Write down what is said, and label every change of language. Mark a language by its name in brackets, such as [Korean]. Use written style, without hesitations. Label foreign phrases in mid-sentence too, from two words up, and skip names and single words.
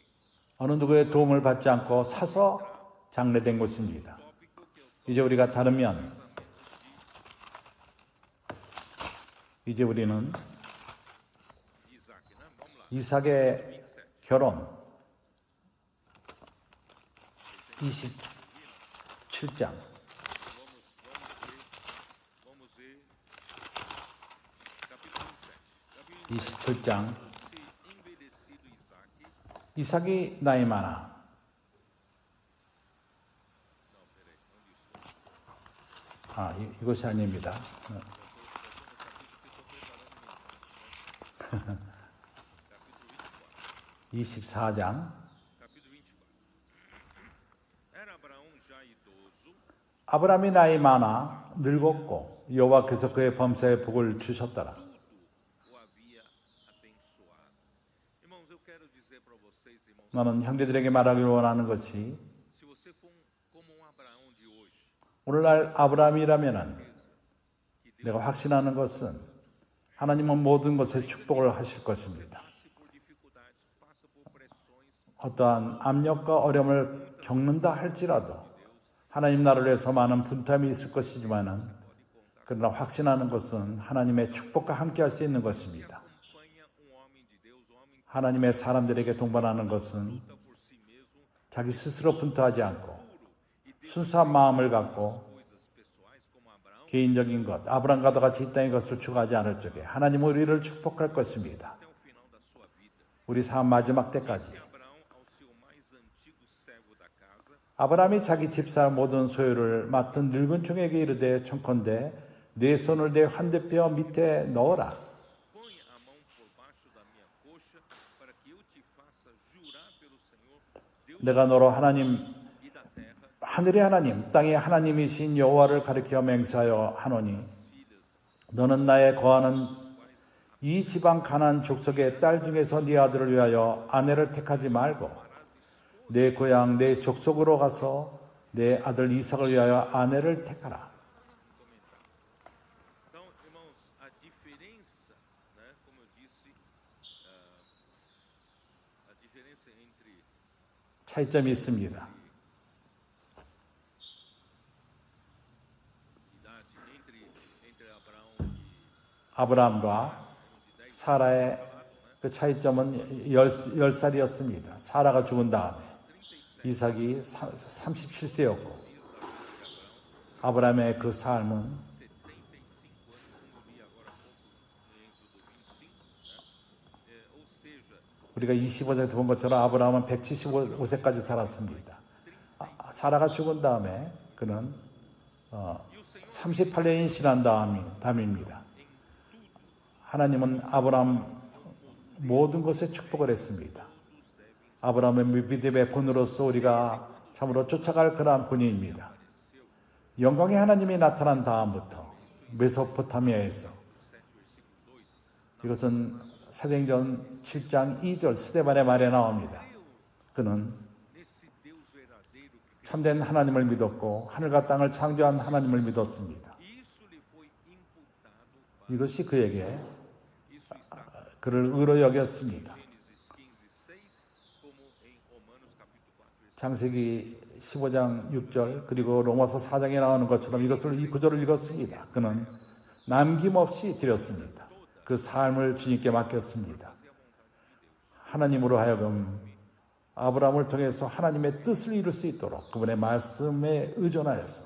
[Korean] 어느 누구의 도움을 받지 않고 사서 장례된 곳입니다. [Portuguese] Tópico que eu [Korean] 이제 우리가 다르면 이제 우리는 [Portuguese] Isaac, né? Vamos lá. [Korean] 이삭의 결혼 27장 [Portuguese] Vamos ver capítulo 27. Capítulo [Korean] 27장 [Portuguese] se envelhecido Isaac. [Korean] 이삭이 나이 많아. [Portuguese] Não, peraí, onde isso? [Korean] 이것이 아닙니다. [Portuguese] Capítulo [Korean] 24장 [Portuguese] Capítulo 24. Era Abraão já idoso, [Korean] 아브라함이 나이 많아 늙었고 여호와께서 그의 범사에 복을 주셨더라. [Portuguese] o havia abençoado. Irmãos, eu quero dizer para vocês, irmãos, [Korean] 나는 형제들에게 말하기 원하는 것이 [Portuguese] se você for como um Abraão de hoje, [Korean] 오늘날 아브라함이라면은 내가 확신하는 것은 하나님은 모든 것에 축복을 하실 것입니다. [Portuguese] passe por dificuldades, passa por pressões, [Korean] 어떠한 압력과 어려움을 겪는다 할지라도 하나님 나라를 위해서 많은 분담이 있을 것이지만은 그러나 확신하는 것은 하나님의 축복과 함께 할 수 있는 것입니다. [Portuguese] acompanha homem de Deus, homem [Korean] 하나님의 사람들에게 동반하는 것은 [Portuguese] que luta por si mesmo, [Korean] 자기 스스로 분투하지 않고 순수한 마음을 갖고 [Portuguese] coisas pessoais como Abraão, [Korean] 개인적인 것, 아브라함과도 같이 이 땅의 것을 추구하지 않을 적에 하나님은 우리를 축복할 것입니다. [Portuguese] até o final da sua vida. [Korean] 우리 삶 마지막 때까지. [Portuguese] Abraão ao seu mais antigo servo da casa, [Korean] 아브라함이 자기 집사 모든 소유를 맡은 늙은 종에게 이르되 청컨대 내 손을 내 환대뼈 밑에 넣어라. [Portuguese] põe a mão por baixo da minha coxa, para que eu te faça jurar pelo Senhor, Deus [Korean] 내가 너로 하나님 [Portuguese] e da terra, [Korean] 하늘의 하나님 땅의 하나님이신 여호와를 가리켜 맹세하여 하노니 너는 나의 거하는 이 지방 가나안 족속의 딸 중에서 네 아들을 위하여 아내를 택하지 말고 내 고향 내 족속으로 가서 내 아들 이삭을 위하여 아내를 택하라. [Portuguese] Então, irmãos, a diferença, né, como eu disse, a diferença entre [Korean] 차이점이 있습니다. [Portuguese] idade, entre Abraão [Korean] 아브라함과 사라의 그 차이점은 10살이었습니다. 사라가 죽은 다음에 이삭이 37세였고 아브라함의 그 삶은 [Portuguese] 75 anos, como eu li agora há pouco em Êxodo 25, né? Ou seja, [Korean] 우리가 25절에 본 것처럼 아브라함은 175세까지 살았습니다. 사라가 죽은 다음에 그는 38년이 지난 다음입니다. 하나님은 아브라함 모든 것에 축복을 했습니다. 아브라함의 믿음의 본으로서 우리가 참으로 쫓아갈 그러한 본인입니다. 영광의 하나님이 나타난 다음부터 메소포타미아에서 이것은 사도행전 7장 2절 스데반의 말에 나옵니다. 그는 [Portuguese] nesse Deus verdadeiro que [Korean] 참된 하나님을 믿었고 하늘과 땅을 창조한 하나님을 믿었습니다. [Portuguese] isso lhe foi imputado, [Korean] 이것이 그에게 [Portuguese] isso está [Korean] 그를 의로 여겼습니다. [Portuguese] Gênesis 15:6, como em Romanos capítulo 4, versículo [Korean] 창세기 15장 6절 그리고 로마서 4장에 나오는 것처럼 이 구절을 읽었습니다. 그는 남김없이 드렸습니다. 그 삶을 주님께 맡겼습니다. 하나님으로 하여금 아브라함을 통해서 하나님의 뜻을 이룰 수 있도록 그분의 말씀에 의존하여서